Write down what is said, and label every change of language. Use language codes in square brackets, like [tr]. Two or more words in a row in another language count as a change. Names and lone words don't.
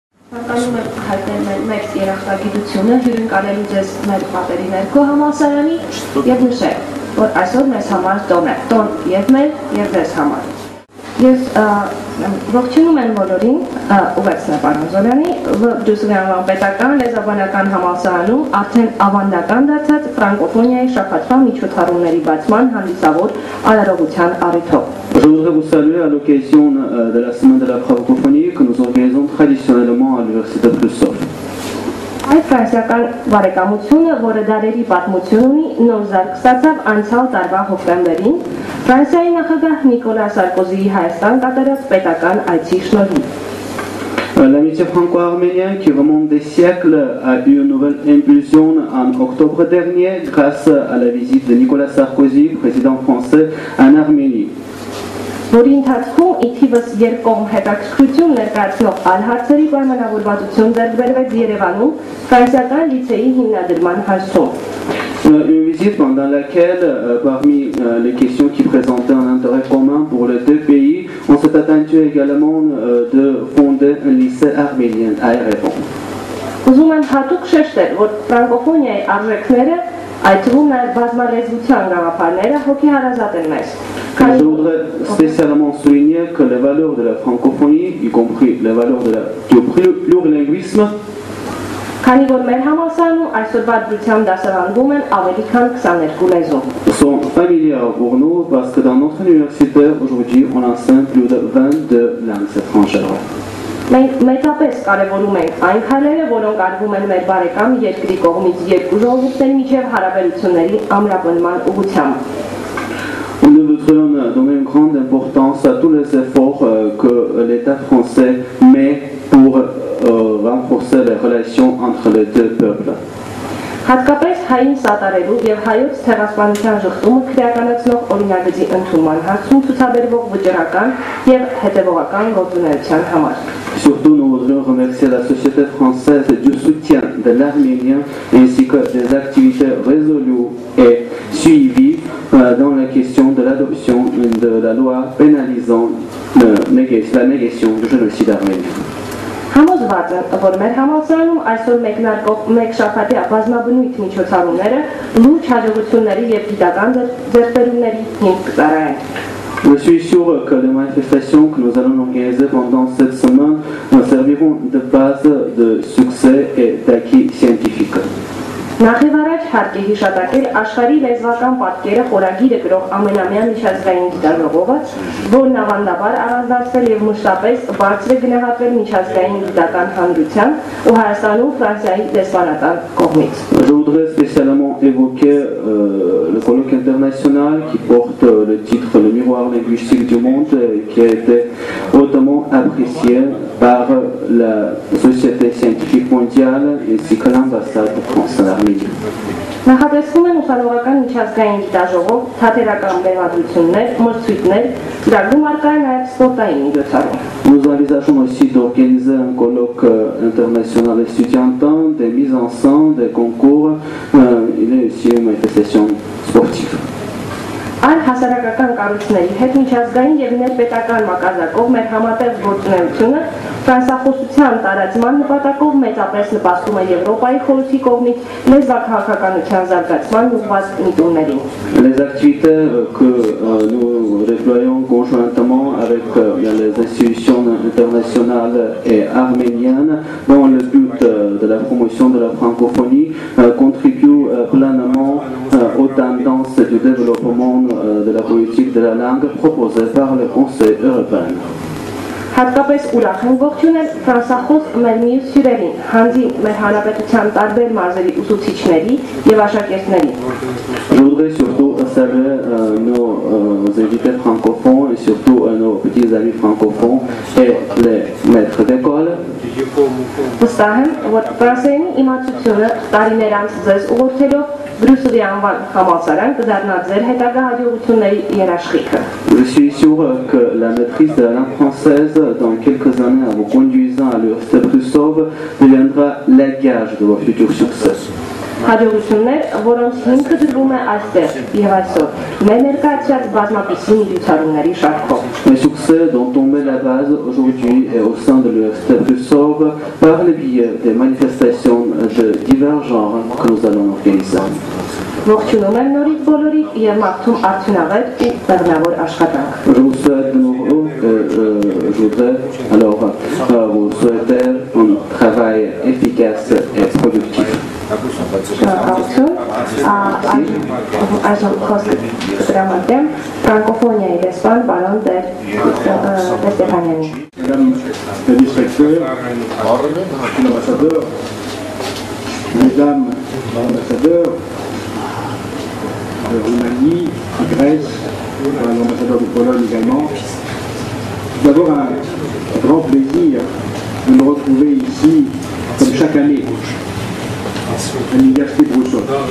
[hy] Ցանկանում եմ հայտնել մեր երախտագիտությունը հյուրընկալելու ձեզ մեր պատերի ներքո համալսարանի եւ նշել, որ այսօր մեզ համար տոն է, տոն եւ մեր եւ ձեզ համար։ Ես ողջունում եմ բոլորին, ուղեկցն է պարոն Զորյանի, Դուսուլյանական պետական լեզվաբանական համալսարանում արդեն ավանդական դարձած ֆրանկոֆոնիայի շաբաթվա միջոցառումների բացման հանդիսավոր արարողության առիթով։ [fr] Je voudrais vous saluer à l'occasion de la semaine de la francophonie que nous organisons traditionnellement à l'Université de Brusov. [hy] Այդ ֆրանսիական բարեկամությունը, որը դարերի պատմություն ունի, նոր զարգ ստացավ անցյալ տարվա հոկտեմբերին Ֆրանսիայի նախագահ Նիկոլա Սարկոզիի Հայաստան կատարած պետական այցի շնորհիվ։ [fr] L'amitié franco-arménienne qui remonte des siècles a eu une nouvelle impulsion en octobre dernier grâce à la visite de Nicolas Sarkozy, président français, en Arménie. [hy] Որի ընթացքում ի թիվս երկկողմ հետաքրքրություն ներկայացնող այլ հարցերի պայմանավորվածություն ձեռք բերվեց Երևանում ֆրանսիական լիցեի հիմնադրման հարցում։ [fr] Une visite pendant laquelle, parmi les questions qui présentaient un intérêt commun pour les deux pays, on s'est attendu également de fonder un lycée arménien à Erevan. [hy] Ուզում եմ հատուկ շեշտել, որ ֆրանկոֆոնիայի արժեքները, այդ թվում նաև բազմալեզվության գաղափարները հոգեհարազատ են մեզ։ [fr] Je voudrais spécialement souligner que les valeurs de la francophonie, y compris les valeurs du plurilinguisme, [hy] Քանի որ մեր համալսարանում այսօրվա դրությամբ դասավանդվում են ավելի քան 22 լեզու։ [fr] sont familières pour nous parce que dans notre université aujourd'hui on enseigne plus de 22 langues étrangères. [hy] Մենք մեծապես կարևորում ենք այն քայլերը, որոնք արվում են մեր բարեկամ երկրի կողմից երկու ժողովուրդների միջև հարաբերությունների ամրապնդման ուղղությամբ։ [fr] Nous voudrions donner une grande importance à tous les efforts que l'État français met pour renforcer les relations entre les deux peuples. [hy] Հատկապես հային սատարելու եւ հայոց ցեղասպանության շղթումը քրեականացնող օրինագծի ընդունման հարցում ցուցաբերվող վճռական եւ հետեւողական գործունեության համար։ [fr] Surtout, nous voudrions remercier la société française du soutien de l'Arménien ainsi que des activités résolues et suivies dans la question de l'adoption de la loi pénalisant la négation du génocide arménien. [hy] Համոզված եմ, որ մեր համալսարանում այսօր մեկնարկող մեկ շաբաթյա բազմաբնույթ միջոցառումները լուրջ հաջողությունների եւ գիտական ձեռքբերումների հիմք կծառայեն։ [fr] Je suis sûr que les manifestations que nous allons organiser pendant cette semaine serviront de base de succès et d'acquis scientifiques. [hy] Նախ եւ առաջ հարկ է հիշատակել աշխարհի լեզվական պատկերը խորագիրը գրող ամենամյա միջազգային գիտաժողովը, որն ավանդաբար առանձնացվել եւ մշտապես բարձր է գնահատվել միջազգային գիտական հանրության ու Հայաստանում Ֆրանսիայի դեսպանատան կողմից։ [fr] Je voudrais spécialement évoquer le colloque international qui porte le titre Le miroir linguistique du monde, qui a été hautement apprécié par la société scientifique mondiale ainsi que l'ambassade de France en Arménie. [hy] Նախատեսվում են ուսանողական միջազգային գիտաժողով, թատերական բեմադրություններ, մրցույթներ, ծրագրում առկա է նաև սպորտային միջոցառում։ [fr] Nous envisageons aussi d'organiser un colloque international étudiantin, des mises en scène, des concours, il y a aussi une manifestation sportive. [hy] Այլ հասարակական կառույցների հետ միջազգային եւ ներպետական մակարդակով մեր համատեղ գործունեությունը ֆրանսախոսության տարածման նպատակով մեծապես նպաստում է Եվրոպայի խորհրդի կողմից լեզվաքաղաքականության զարգացման ուղղված միտումներին։ [fr] Les activités que nous déployons conjointement avec les institutions internationales et arméniennes dans le but de la promotion de la francophonie contribuent pleinement aux tendances du développement de la politique de la langue proposée par le Conseil européen. [hy] Հատկապես ուրախ եմ ողջունել ֆրանսախոս մեր մյուս հյուրերին, հանձին մեր հանրապետության տարբեր մարզերի ուսուցիչների եւ աշակերտների։ [fr] Je voudrais surtout saluer nos invités francophones et surtout nos petits amis francophones et les maîtres d'école. [hy] Վստահ եմ, որ ֆրանսերենի իմացությունը տարիներ անց ձեզ ուղղորդելով Brüssel անվան համալսարան կդառնա ձեր հետագա հաջողությունների երաշխիքը։ [fr] Je suis sûr que la maîtrise de la langue française dans quelques années en vous conduisant à l'Université Brusov deviendra la gage de vos futurs succès. [hy] հաջողություններ, որոնց հիմքը դրվում է այստեղ եւ այսօր մեր ներկայացած բազմապիսի միջոցառումների շարքով։ [fr] Les succès dont on met la base aujourd'hui et au sein de l'Université Brusov par le biais des manifestations de divers genres que nous allons organiser. [hy] Ողջունում եմ նորից բոլորիդ եւ մաղթում արդյունավետ ու բեռնավոր աշխատանք։ [fr] Je vous souhaite de nouveau, je voudrais alors vous souhaiter un travail efficace et productif. [hy] Շնորհակալություն։ Այժմ խոսքը կտրամադրեմ ֆրանկոֆոնիայի դեսպան պարոն Ստեփանյանին։ [fr] Madame la vice-recteur, l'ambassadeur, mesdames l'ambassadeur de Roumanie, de Grèce, l'ambassadeur de Pologne également, c'est d'abord un grand plaisir de nous retrouver ici, comme chaque année, à l'Université Brusov.